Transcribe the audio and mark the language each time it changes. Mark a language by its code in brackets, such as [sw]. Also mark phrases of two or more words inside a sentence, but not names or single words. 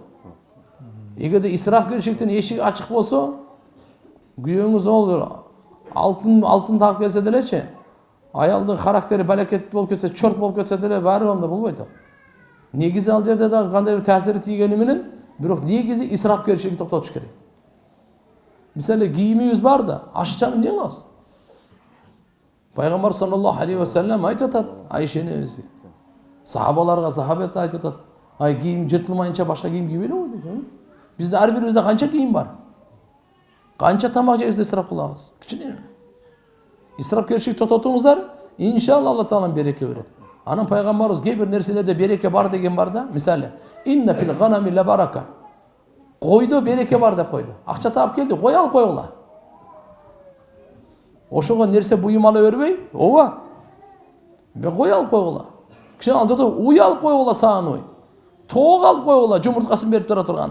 [ky] Эгерде исрафкерчиликтин эшиги ачык болсо, күйөөңүз алтын таап келсе делечи, аялдын характери балекет болуп кетсе, чорт болуп кетсе деле баары анда болбойт. Негизи ал жерде дагы кандай бир таасири тийгени менен, бирок негизи исрафкерчиликти токтотуш керек. Мисалы, кийимибиз бар да, ашчаны эмне кылабыз? Пайгамбар [ar] صلى الله عليه وسلم [ky] айтып атат, Айшенебиз. Сахабаларга сахабат айтып атат, кийим жыртылмайынча башка кийим кийбей эле кой дейт. Бизде ар бирибизде канча кийим бар? Канча тамак жейбиз, исраф кылабыз? Кичине. Исрафкерчилик тототуңуздар, иншалла Алла Таала береке берет. Анан пайгамбарыбыз кээ бир нерселерде береке бар деген бар да. Мисалы, [ar] إن في الغنم لبركة. [ky] Койдо береке бар деп койду. Акча таап келди, кой алып койгула. Ошого нерсе буюм ала бербей, ооба. Мен кой алып койгула. Кичине анда уй алып койгула, саан уй. Тоок алып койгула, жумурткасын берип тура турган.